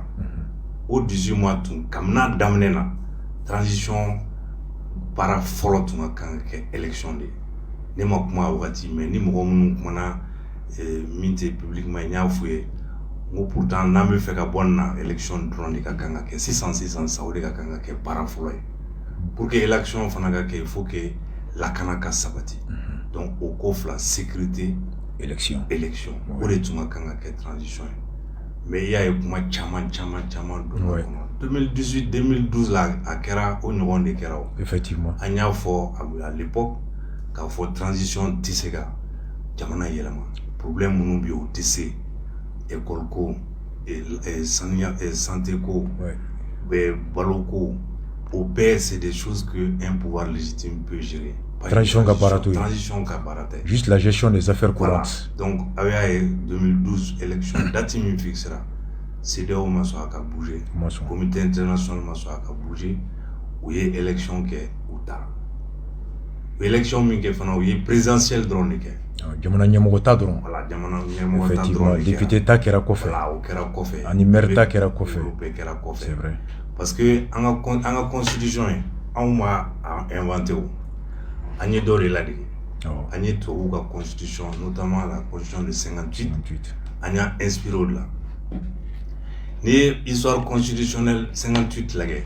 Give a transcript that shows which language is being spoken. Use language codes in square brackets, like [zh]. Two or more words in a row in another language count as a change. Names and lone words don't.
[bm] O 18 mois tun kabini daminɛ na transition baara fɔlɔ tun ka kan ka kɛ élection de ye. Ne ma kuma a wagati mais ni mɔgɔ minnu kumana min tɛ publiquement n y'a f'u ye n ko pourtant n'an bɛ fɛ ka bɔ nin na élection dɔrɔn de ka kan ka kɛ sisan sa o de ka kan ka kɛ baara fɔlɔ ye. [fr] Pour que [bm] élection fana ka kɛ [fr] il faut que [bm] lakana ka sabati. Donc o ko fila sécurité élection o de tun ka kan ka kɛ transition ye. Mais i y'a ye kuma caman donna kɔnɔ 2018 2012 la a kɛra o ɲɔgɔn de kɛra o. [fr] Effectivement. [bm] An y'a fɔ [fr] à l'époque [bm] k'a fɔ transition tɛ se ka jamana yɛlɛma. Problème minnu bɛ yen o tɛ se école ko santé ko balo ko o bɛɛ [fr] c'est des choses que un pouvoir légitime peut gérer. [bm] Transition ka baara to ye. Transition ka baara tɛ. [fr] Juste la gestion des affaires courantes. [bm] Donc aw y'a ye 2012 élection date min fixera CEDEAO ma sɔn a ka bouger. Comité international ma sɔn a ka bouger. U ye élection kɛ u taara. O élection min kɛ fana u ye présidentielle dɔrɔn de kɛ. Jamana ɲɛmɔgɔ ta dɔrɔn. Voilà jamana ɲɛmɔgɔ ta dɔrɔn. Effectivement député ta kɛra kɔfɛ. Voilà o kɛra kɔfɛ. Ani maire ta kɛra kɔfɛ. O bɛɛ kɛra kɔfɛ. [fr] C'est vrai. [bm] Parce que an ka constitution ye anw ma inventé o. An ye dɔ de ladege. An ye tubabuw ka constitution notamment [fr] la constitution de 58. [bm] An y'a inspiré o de la. N'i ye histoire constitutionnelle 58 lajɛ.